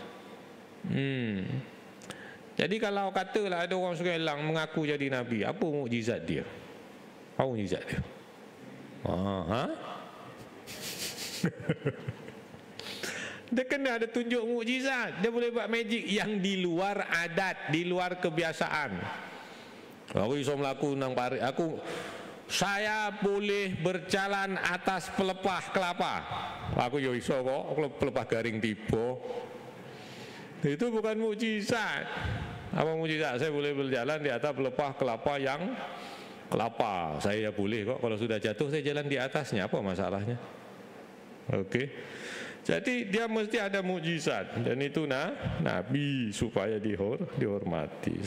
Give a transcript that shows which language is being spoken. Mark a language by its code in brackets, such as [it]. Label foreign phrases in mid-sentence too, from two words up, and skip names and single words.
[ms] Jadi kalau katalah ada orang Sungai Lang mengaku jadi Nabi, apa mukjizat dia? Apa mukjizat dia? Dia kena ada tunjuk mukjizat. Dia boleh buat magic yang di luar adat, di luar kebiasaan. [jv] Aku iso melaku nang parit. [ms] Saya boleh berjalan atas pelepah kelapa. [jv] Aku yo iso kok, pelepah garing tiba. [ms] Itu bukan mukjizat. Apa mukjizat? Saya boleh berjalan di atas pelepah kelapa yang kelapa. Saya boleh kok, kalau sudah jatuh saya jalan di atasnya. Apa masalahnya? Okey. Jadi dia mesti ada mukjizat, dan itu Nabi supaya dihormati.